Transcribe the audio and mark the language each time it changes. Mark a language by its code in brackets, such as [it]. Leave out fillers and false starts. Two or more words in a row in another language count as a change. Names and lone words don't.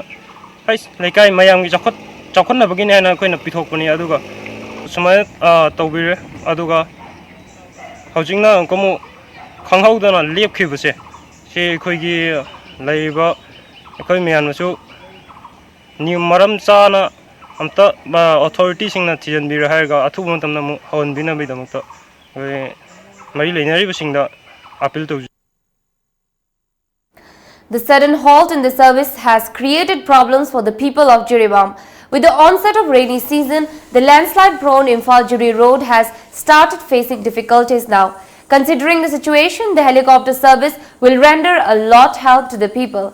[mni] laikai mayam gi chakot na bagin na koina pithokpani aduga sumai tawbire aduga haujingna komu khanghaudana lepkhibase se khoigi laiba khoi miyansu ni maram chana amta ba authority singna thijanbira hairga athubu tamna mu hawanbina bidamta mari leinari basingda appeal to. [en] The sudden halt in the service has created problems for the people of Jiribam. With the onset of rainy season, the landslide-prone Imphal-Jiri road has started facing difficulties now. Considering the situation, the helicopter service will render a lot help to the people.